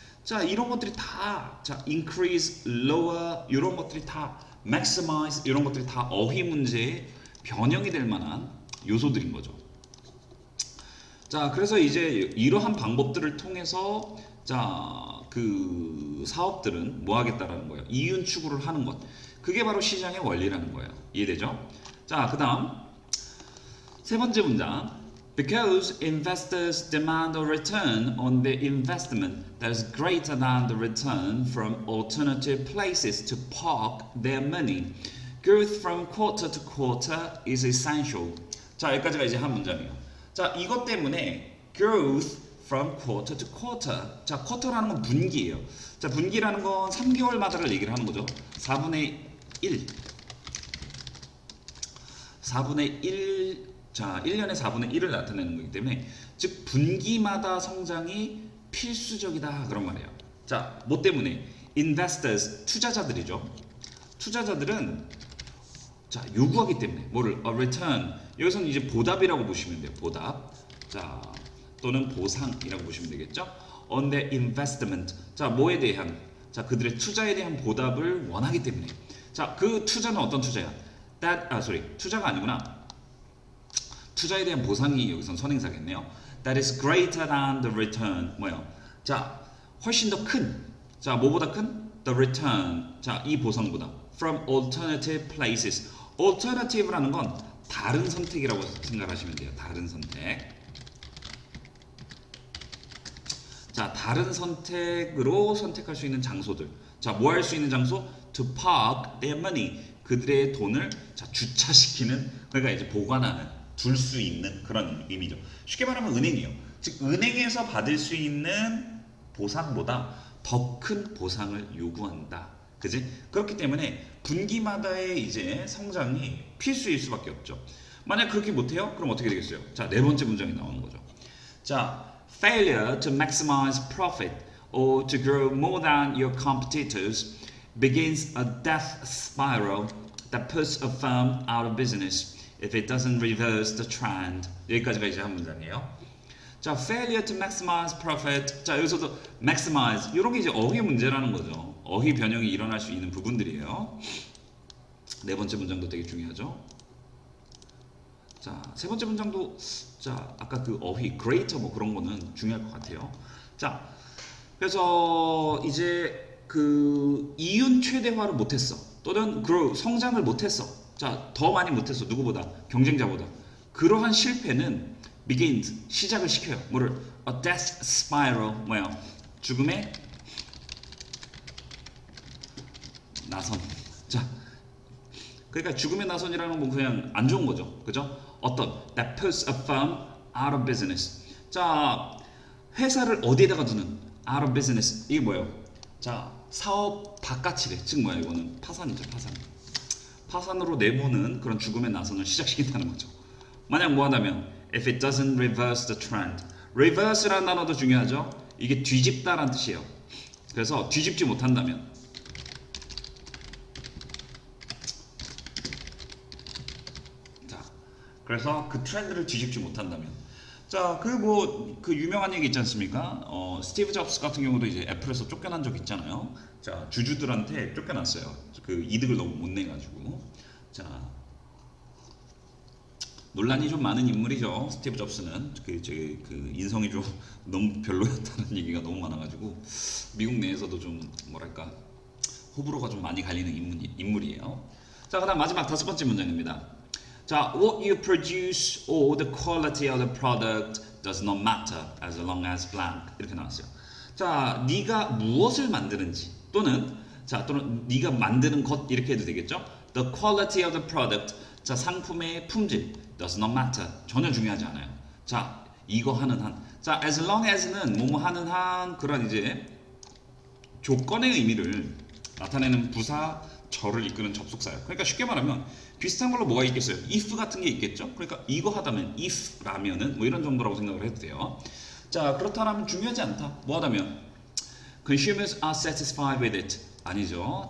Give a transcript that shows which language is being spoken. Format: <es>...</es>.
<ko>자, 이런 것들이 다 자, increase, lower 이런 것들이 다 maximize 이런 것들이 다 어휘 문제의 변형이 될 만한 요소들인 거죠. 자, 그래서 이제 이러한 방법들을 통해서 자, 그 사업들은 뭐 하겠다라는 거예요. 이윤 추구를 하는 것. 그게 바로 시장의 원리라는 거예요. 이해되죠? 자, 그다음 세 번째 문장.</ko> <en>Because investors demand a return on their investment that is greater than the return from alternative places to park their money. Growth from quarter to quarter is essential.</en> <ko>자, 여기까지가 이제 한 문장이에요. 자, 이것 때문에</ko> <en>growth from quarter to quarter.</en> <ko>자, 쿼터라는 건 분기예요. 자, 분기라는 건 3개월마다를 얘기를 하는 거죠. 4분의 1. 4분의 1. 자, 1년에 4분의 1을 나타내는 거기 때문에 즉 분기마다 성장이 필수적이다 그런 말이에요. 자, 뭐 때문에? investors, 투자자들이죠. 투자자들은 자, 요구하기 때문에 뭐를?</ko> <en>a return.</en> <ko>여기서는 이제 보답이라고 보시면 돼요. 보답. 자, 또는 보상이라고 보시면 되겠죠.</ko> <en>on their investment.</en> <ko>자, 뭐에 대한? 자, 그들의 투자에 대한 보답을 원하기 때문에. 자, 그 투자는 어떤 투자야? 투자가 아니구나. 투자에 대한 보상이 여기선 선행사겠네요.</ko> <en>That is greater than the return.</en> <ko>뭐요? 자, 훨씬 더 큰. 자, 뭐보다 큰? The return. 자, 이 보상보다.</ko> <en>From alternative places.</en> <ko>Alternative라는 건 다른 선택이라고 생각하시면 돼요. 다른 선택. 자, 다른 선택으로 선택할 수 있는 장소들. 자, 뭐 할 수 있는 장소?</ko> <en>To park their money.</en> <ko>그들의 돈을 자, 주차시키는, 그러니까 이제 보관하는. 둘 수 있는 그런 의미죠. 쉽게 말하면 은행이에요. 즉 은행에서 받을 수 있는 보상보다 더 큰 보상을 요구한다. 그지? 그렇기 때문에 분기마다의 이제 성장이 필수일 수밖에 없죠. 만약 그렇게 못해요? 그럼 어떻게 되겠어요? 자, 네 번째 문장이 나오는 거죠.</ko> <en>자, failure to maximize profit or to grow more than your competitors begins a death spiral that puts a firm out of business. If it doesn't reverse the trend.</en> <ko>여기까지가 이제 한 문장이에요. 자,</ko> <en>failure to maximize profit.</en> <ko>자, 여기서도 maximize. 이런 게 이제 어휘 문제라는 거죠. 어휘 변형이 일어날 수 있는 부분들이에요. 네 번째 문장도 되게 중요하죠. 자, 세 번째 문장도 자, 아까 그 어휘 greater 뭐 그런 거는 중요할 것 같아요. 자, 그래서 이제 그 이윤 최대화를 못했어. 또는 grow 성장을 못했어. 자, 더 많이 못했어. 누구보다? 경쟁자보다. 그러한 실패는 begins, 시작을 시켜요. 뭐를?</ko> <en>A death spiral,</en> <ko>뭐야? 죽음의 나선. 자, 그러니까 죽음의 나선이라는 건 그냥 안 좋은 거죠. 그죠? 어떤?</ko> <en>That puts a firm out of business.</en> <ko>자, 회사를 어디에다가 두는?</ko> <en>Out of business.</en> <ko>이게 뭐예요? 자, 사업 바깥이래. 즉 뭐야? 이거는 파산이죠. 파산. 파산으로 내보는 그런 죽음의 나선을 시작시킨다는 거죠. 만약 뭐 하다면</ko> <en>if it doesn't reverse the trend.</en> <ko>reverse라는 단어도 중요하죠. 이게 뒤집다라는 뜻이에요. 그래서 뒤집지 못한다면 자, 그래서 그 트렌드를 뒤집지 못한다면 자, 그 유명한 얘기 있지 않습니까? 스티브 잡스 같은 경우도 이제 애플에서 쫓겨난 적 있잖아요. 자, 주주들한테 쫓겨났어요. 그 이득을 너무 못 내가지고. 자, 논란이 좀 많은 인물이죠. 스티브 잡스는 그 인성이 좀 너무 별로였다는 얘기가 너무 많아가지고 미국 내에서도 좀 뭐랄까 호불호가 좀 많이 갈리는 인물이에요. 자, 그다음 마지막 다섯 번째 문장입니다.</ko> <en>자, what you produce or the quality of the product does not matter as long as blank</en> <ko>이렇게 나왔어요. 자, 네가 무엇을 만드는지 또는 네가 만드는 것 이렇게 해도 되겠죠?</ko> <en>The quality of the product</en> <ko>자, 상품의 품질</ko> <en>does not matter</en> <ko>전혀 중요하지 않아요. 자, 이거 하는 한. 자, as long as는 뭐뭐 하는 한 그런 이제 조건의 의미를 나타내는 부사 절을 이끄는 접속사예요. 그러니까 쉽게 말하면 비슷한 걸로 뭐가 있겠어요? if 같은 게 있겠죠. 그러니까 이거 하다면 if라면은 뭐 이런 정도라고 생각을 해도 돼요. 자, 그렇다면 중요하지 않다. 뭐 하다면</ko> <en>consumers are satisfied with it</en> <ko>아니죠.</ko>